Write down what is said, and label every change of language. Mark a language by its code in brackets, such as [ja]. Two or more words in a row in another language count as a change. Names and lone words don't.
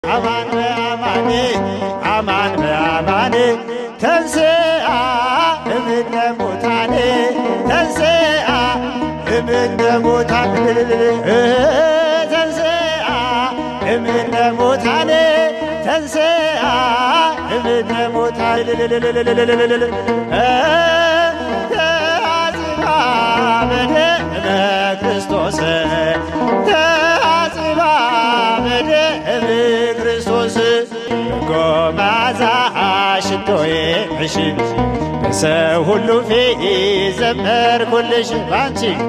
[gez] አማን በአማን አማን በአማን ተንሥአ እምነ ሙታን ተንሥአ እምነ ሙታን ተንሥአ እምነ ሙታን ተንሥአ እምነ ሙታን ተአጽባ በደመ ክርስቶስ ተአጽባ በደመ ክርስቶስ [am] ጎማዛ ሽቶዬ እሺ በሰው ሁሉ ፊት ዘመርኩልሽ ባንቺ